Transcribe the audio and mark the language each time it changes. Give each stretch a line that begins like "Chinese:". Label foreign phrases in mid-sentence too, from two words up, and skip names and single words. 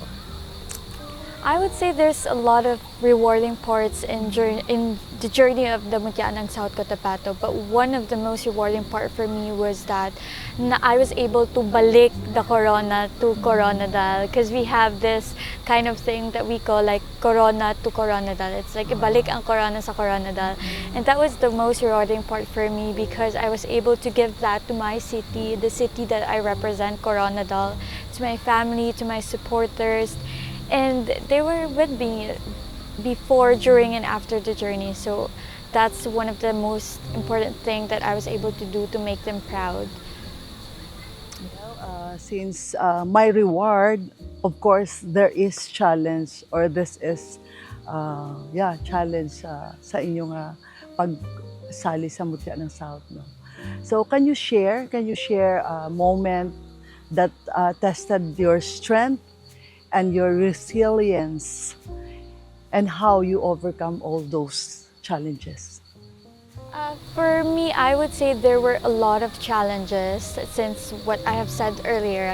English: I would say there's a lot of rewarding parts in the journey of the Mutya ng South Cotabato, but one of the most rewarding part for me was that I was able to balik the corona to Coronadal, because we have this kind of thing that we call like corona to Coronadal. It's like
Filipino: ibalik ang corona sa Coronadal,
English: and that was the most rewarding part for me because I was able to give that to my city, the city that I represent, Coronadal, to my family, to my supporters. And they were with me before, during, and after the journey. So that's one of the most important things that I was able to do to make them proud. Since my reward, of course, there is challenge or this is challenge
Filipino: sa inyong pagsali sa Mutya ng South.
English: No? So can you share a moment that tested your strength and your resilience and how you overcome all those challenges? For me, I would say there were a lot of challenges since what I have said earlier.